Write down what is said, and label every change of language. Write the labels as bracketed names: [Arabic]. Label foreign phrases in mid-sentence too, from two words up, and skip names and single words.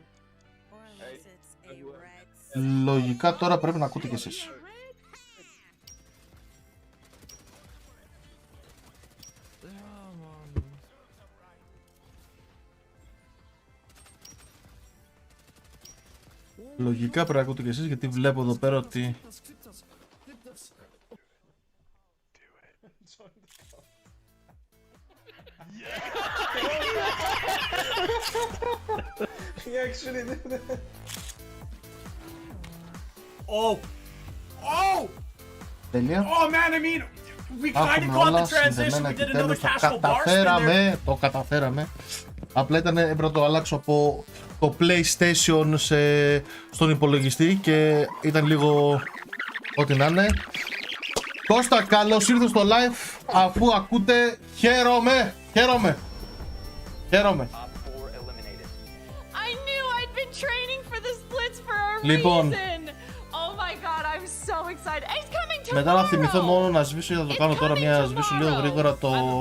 [English] Or unless it's a red. [Greek] Λογικά τώρα πρέπει να ακούτε κι εσείς. Λογικά πρέπει να ακούτε κι εσείς, γιατί βλέπω εδώ πέρα ότι... [English] He actually did that. Oh! Oh! [Greek] Τέλεια. [English] Oh man, I mean, we kind of caught the transition. We did another casual bar spin there. [Greek] Το καταφέραμε. Απλά έπρεπε να το αλλάξω από το PlayStation στον υπολογιστή και ήταν λίγο ό,τι να είναι. Κώστα, καλώς ήρθες στο live. Αφού ακούτε, χαίρομαι. Λοιπόν, μετά να θυμηθώ μόνο να σβήσω, για να το κάνω τώρα μια σβήσω λίγο γρήγορα το...